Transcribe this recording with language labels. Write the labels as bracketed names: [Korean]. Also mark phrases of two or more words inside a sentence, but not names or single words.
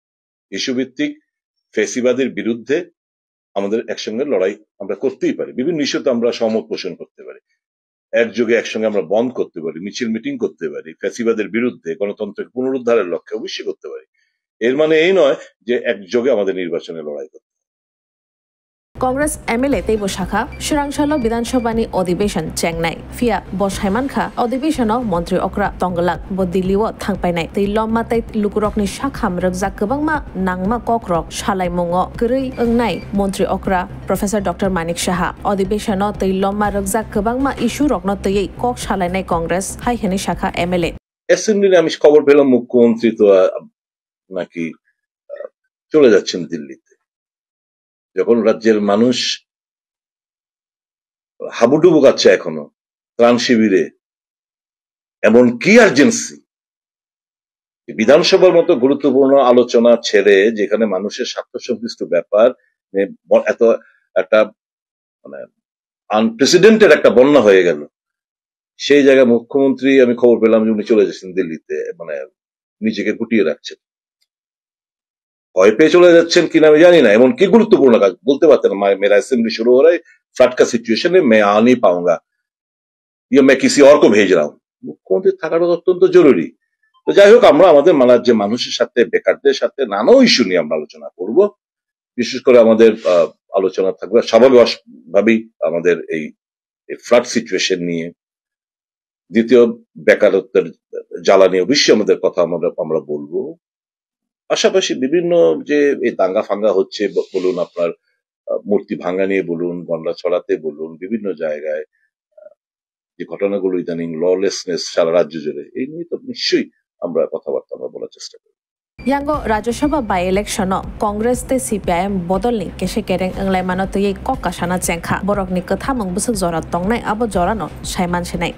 [Bangla] ইস্যু ভিত্তিক ফেসিবাদের বিরুদ্ধে আমাদের একসঙ্গে লড়াই আমরা করতেই পারি, বিভিন্ন ইস্যুতে আমরা সহমত পোষণ করতে পারি, একযোগে একসঙ্গে আমরা বন্ধ করতে পারি, মিছিল মিটিং করতে পারি, ফ্যাসিবাদের বিরুদ্ধে গণতন্ত্রের পুনরুদ্ধারের লক্ষ্যে অবশ্যই করতে পারি। এর মানে এই নয় যে একযোগে আমাদের নির্বাচনে লড়াই করতে। [Kok Borok] কংগ্রেস এমএলএ তেইব শাখা শিরাংশাল বিধানসভানি অধিবেশন চেংনাই ফিয়া বসাইমানখা অধিবেশন মন্ত্রী অক্রা তঙ্গলাক ব দিল্লিও থাংপাইনাই তৈ লম্মাতাই লুকুরকনি শাখাম রকজাক গোबांमा नांगमा कक्रक सालाइमुंग गरै ओंनाय मन्त्री अक्रा प्रफेसर डॉक्टर मानिक साहा अधिवेशन तै लम्मा रकजाक गोबांमा इस्यु रकन तयै कक सालाइनाय कांग्रेस हाइहेनि शाखा एमएलए [Bangla] অ্যাসেম্বলিতে আমি খবর পেলাম মুখ্যমন্ত্রী তো নাকি চলে যাচ্ছেন দিল্লিতে। যখন রাজ্যের মানুষ হাবুডুবু কাচ্ছে এখনো ত্রাণ শিবিরে, এমন কি আর্জেন্সি বিধানসভার মতো গুরুত্বপূর্ণ আলোচনা ছেড়ে, যেখানে মানুষের স্বার্থ সংশ্লিষ্ট ব্যাপার, এত একটা মানে আনপ্রেসিডেন্টেড একটা বন্যা হয়ে গেল, সেই জায়গায় মুখ্যমন্ত্রী আমি খবর পেলাম যে উনি চলে যাচ্ছেন দিল্লিতে, মানে নিজেকে গুটিয়ে রাখছেন। ভয় পেয়ে চলে যাচ্ছেন কিনা আমি জানি না, এমন কি গুরুত্বপূর্ণ কাজ বলতে পারতেন [Hindi] मेरा असेंबली शुरू हो रहा है, फ्लड का सिचुएशन है, मैं आ नहीं पाऊंगा या मैं किसी और को भेज रहा हूं। [Bangla] মুখ্যমন্ত্রী থাকাটা অত্যন্ত জরুরি। তো যাই হোক, আমরা আমাদের যে মানুষের সাথে, বেকারদের সাথে নানা ইস্যু নিয়ে আমরা আলোচনা করব। বিশেষ করে আমাদের আলোচনা থাকবে স্বাভাবিকভাবেই আমাদের এই [English] flood situation [Bangla] নিয়ে। দ্বিতীয়, বেকারত্বের জ্বালা নিয়ে অবশ্যই আমাদের কথা আমরা বলবো। পাশাপাশি বিভিন্ন যে এই দাঙ্গা ফাঙ্গা হচ্ছে বলুন, আপনার মূর্তি ভাঙ্গা নিয়ে বলুন, গন্ডা ছড়াতে বলুন, বিভিন্ন জায়গায় যে ঘটনাগুলো ইদানিং ললেসনেস সারা রাজ্য জুড়ে, এই নিয়ে তো নিশ্চয়ই আমরা কথাবার্তা বলার চেষ্টা করি। [Kok Borok] यांगो राज्यसभा [English] by election [Kok Borok] कांग्रेस ते सीपीआईएम बदलनि केसे केरें अंगलाय मानो तयै कक कासाना चेंखा बरकनि कथा मंग बुसक जरा तंगनाय आबो जरानो सायमान सेनाय